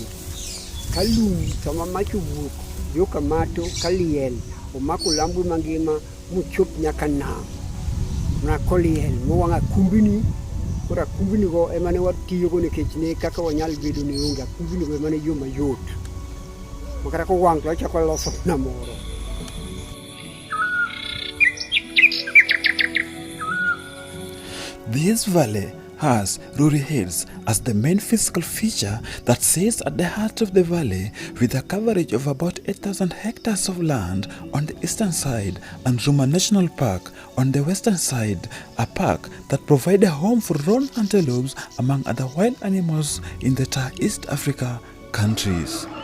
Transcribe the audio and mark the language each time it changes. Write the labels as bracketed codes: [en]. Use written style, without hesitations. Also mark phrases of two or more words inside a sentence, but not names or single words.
[luo] Ka lum sama mach owuok yo kamato ka liel omako Lambwe mangima mochop nyaka nam. Na koliel mowang'o akumbini. Koro akumbinigo ema ne watiyogo nikech ne kaka wanyal bedo ni onge akumbinigo ema ne yo mayot. Makata kowang' to wachako loso namoro. [en] This valley has Ruri Hills as the main physical feature that sits at the heart of the valley, with a coverage of about 8,000 hectares of land on the eastern side and Ruma National Park on the western side, a park that provides a home for roan antelopes among other wild animals in the East Africa countries.